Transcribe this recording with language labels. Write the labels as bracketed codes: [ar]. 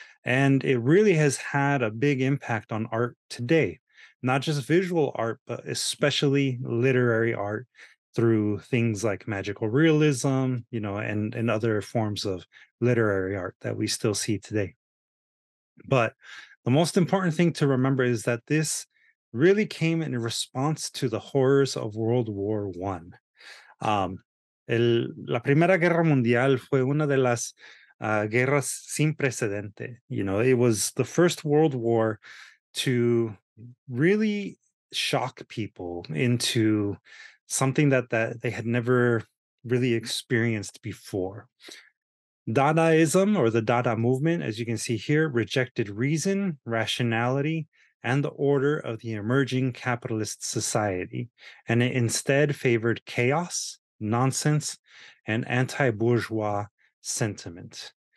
[en] And it really has had a big impact on art today, not just visual art, but especially literary art through things like magical realism, and other forms of literary art that we still see today. But the most important thing to remember is that this really came in response to the horrors of World War One. [es] La Primera Guerra Mundial fue una de las guerras sin precedente. [en] It was the first World War to really shock people into something that they had never really experienced before. Dadaism, or the Dada movement, as you can see here, rejected reason, rationality, and the order of the emerging capitalist society, and it instead favored chaos, nonsense, and anti-bourgeois sentiment.